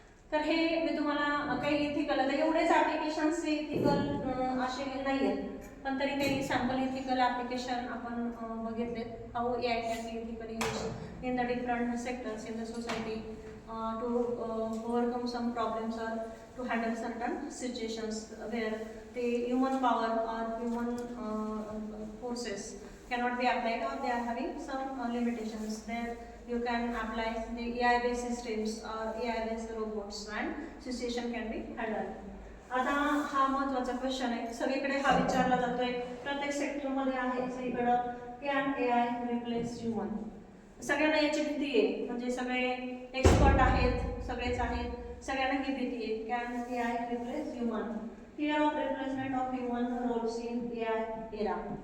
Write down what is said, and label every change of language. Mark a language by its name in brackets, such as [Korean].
[Marathi] तर हे मी तुम्हाला काही इथिकल, आता एवढेच ॲप्लिकेशन्स इथिकल असे नाही आहेत, पण तरी काही सॅम्पल इथिकल ॲप्लिकेशन आपण बघितलेत. [English] How AI can be ethically use in the different sectors in the society to overcome some problems or to handle certain situations where the human power or human forces cannot be applied or they are having some limitations. There you can apply the AI-based systems or AI-based robots and situation can be handled. [Marathi] आता हा महत्त्वाचा question आहे, सगळीकडे हा विचारला जातोय, प्रत्येक सेक्टरमध्ये आहे सगळीकडं, [English] Can AI replace human. [Marathi] सगळ्यांना याची भीती आहे, म्हणजे सगळे एक्सपर्ट आहेत, सगळेच आहेत, सगळ्यांना ही भीती आहे, [English] Can AI replace human, fear of replacement of human roles in AI era.